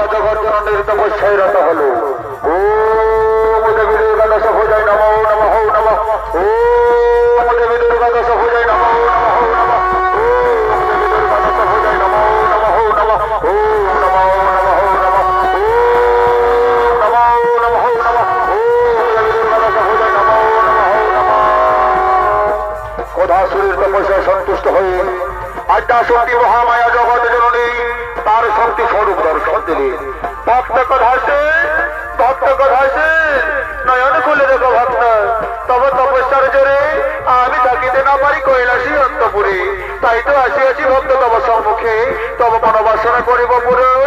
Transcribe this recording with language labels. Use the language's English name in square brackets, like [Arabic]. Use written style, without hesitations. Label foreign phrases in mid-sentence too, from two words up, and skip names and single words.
[Bangla] জগৎজননীর তপস্যায় রত হলো। [Sanskrit] ওম দেবী দুর্গাদশ ভুজায় নমো নমঃ নমঃ। ওম দেবী দুর্গাদশ ভুজায় নমো নমঃ নমঃ। ওম দেবী দুর্গাদশ ভুজায় নমো নমঃ নমঃ। ওম নমো নমঃ নমঃ। ওম নমো নমঃ নমঃ। ওম দেবী দুর্গাদশ ভুজায় নমো নমঃ নমঃ। [Bangla] কোধাসুরের তপস্যায় সন্তুষ্ট হয়ে আদ্যা শক্তি মহামায়া জগৎ জননী তার শক্তি স্বরূপ দর্শন দিলেন। ভক্ত কথাছে নয়ন খুলে দেখো ভক্ত, তব তপস্যার জোরে আমি থাকিতে না পারি কৈলাসী অন্তপুরে, তাই তো আসিয়াছি ভক্ত তব সম্মুখে, তব মনোবাসনা করিব পূরণ।